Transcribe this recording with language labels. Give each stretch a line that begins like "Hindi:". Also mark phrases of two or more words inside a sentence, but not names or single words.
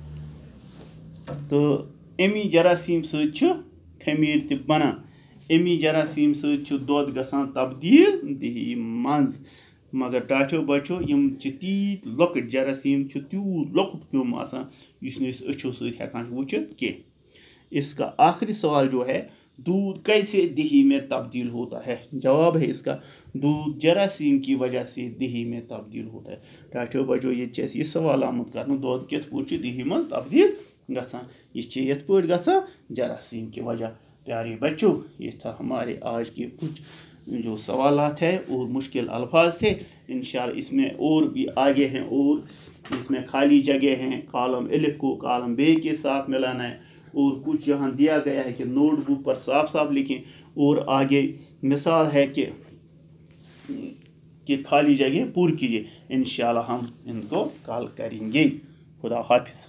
Kashmiri: تہٕ امی جراثیٖم سۭتۍ چھُ خمیٖر تہِ بنان امی جراثیٖم سۭتۍ چھُ دۄد گژھان تبدیٖل دٔہی منٛز مگر ٹاٹھیو بچو یِم چھِ تیٖتۍ لۄکٕٹۍ جراثیٖم چھِ تیوٗت لۄکُٹ کیوٚم آسان یُس نہٕ أسۍ أچھو سۭتۍ ہٮ۪کان چھِ وٕچھِتھ کینٛہہ
Urdu: اس کا آخری سوال جو ہے دودھ کیسے دہی میں تبدیل ہوتا ہے جواب ہے اس کا دودھ جراثیم کی وجہ سے دہی میں تبدیل ہوتا ہے
Kashmiri: ٹاٹھیو بچو یہ سوال آمت کرنا دودھ کت پٲٹھۍ چھُ دہی منٛز تبدیل گژھان یہ چھِ یتھ پٲٹھۍ گژھان
Urdu: جراثیم کی وجہ پیارے بچوں یہ تھا ہمارے آج کے کچھ جو سوالات ہیں اور مشکل الفاظ تھے انشاءاللہ اس میں اور بھی آگے ہیں اور اس میں خالی جگہ ہیں کالم الف کو کالم بے کے ساتھ ملانا ہے اور کچھ یہاں دیا گیا ہے کہ نوٹ بک پر صاف صاف لکھیں اور آگے مثال ہے کہ خالی جگہ پور کیجیے انشاءاللہ ہم ان کو کال کریں گے خدا حافظ